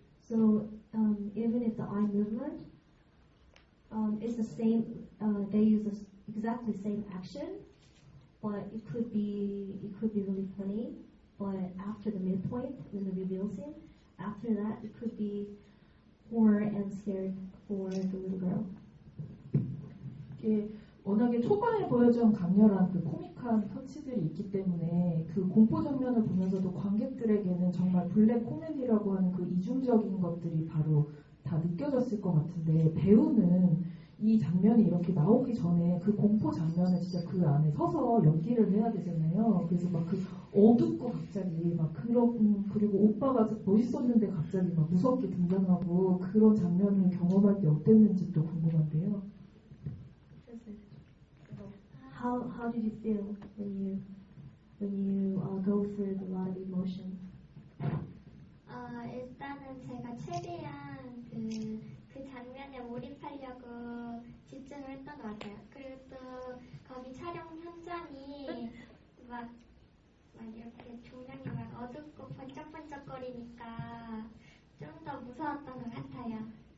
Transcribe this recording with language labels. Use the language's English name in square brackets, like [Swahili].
[English] So even if the eye movement is the same, they use the exactly same action, but it could be really funny. But after the midpoint, when the reveal scene, after that, it could be horror and scared for the little girl. [Korean] 이게 워낙에 초반에 보여준 강렬한 그 코믹한 터치들이 있기 때문에 그 공포 장면을 보면서도 관객들에게는 정말 블랙 코미디라고 하는 그 이중적인 것들이 바로 다 느껴졌을 것 같은데 배우는 이 장면이 이렇게 나오기 전에 그 공포 장면을 진짜 그 안에 서서 연기를 해야 되잖아요. 그래서 막 그 어둡고 갑자기 막 그리고 오빠가 멋있었는데 갑자기 막 무섭게 등장하고 그런 장면을 경험할 때 어땠는지 또 궁금한데요. [English] How did you feel when you go through a lot of emotion? [Korean] 일단은 제가 최대한 그 장면에 몰입하려고 집중을 했던 것 같아요. 그리고 또 거기 촬영 현장이 막 이렇게 조명이 막 어둡고 번쩍번쩍거리니까 좀 더 무서웠던 것 같아요.